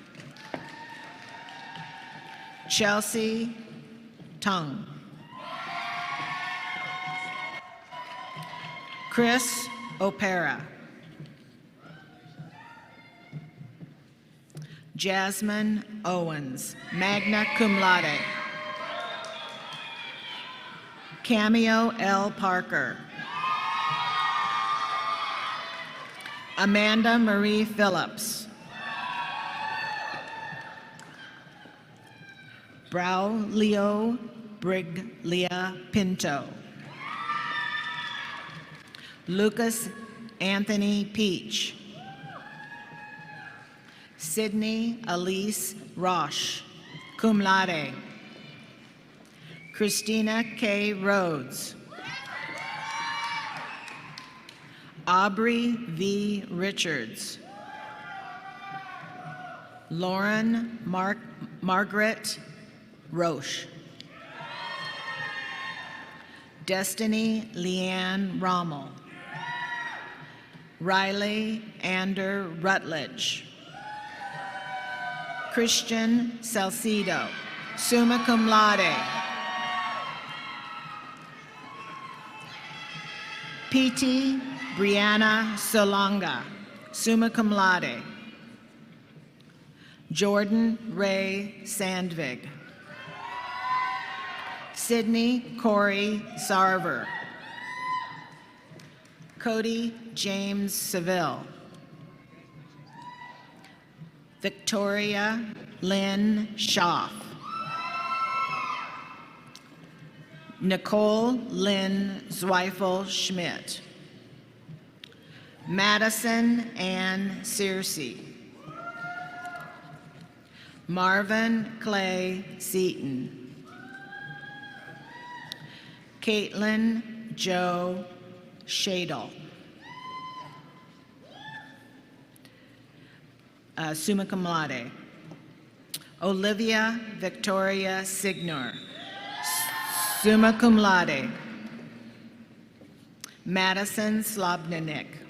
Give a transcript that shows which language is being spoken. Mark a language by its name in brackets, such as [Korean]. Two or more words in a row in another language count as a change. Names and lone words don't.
[English] Chelsea Tung. Chris Opera. Jasmine Owens, [Latin] magna cum laude. [English] Cameo L. Parker. Amanda Marie Phillips. Braulio Briglia Pinto. Lucas Anthony Peach. Sydney Elise Roche, [Latin] cum laude. [English] Christina K. Rhodes. Aubrey V. Richards. Lauren Margaret Roche. Destiny Leanne Rommel. Riley Ander Rutledge. Christian Salcido, [Latin] summa cum laude. [English] P.T. Brianna Solonga, [Latin] summa cum laude. [English] Jordan Ray Sandvig. Sydney Corey Sarver. Cody James Seville. Victoria Lynn Schaff. Nicole Lynn Zweifel Schmidt. Madison Ann Searcy. Marvin Clay Seaton. Caitlin Joe Shadle. [Latin] Summa cum laude. [English] Olivia Victoria Signor. [Latin] Summa cum laude. Madison Slobnick.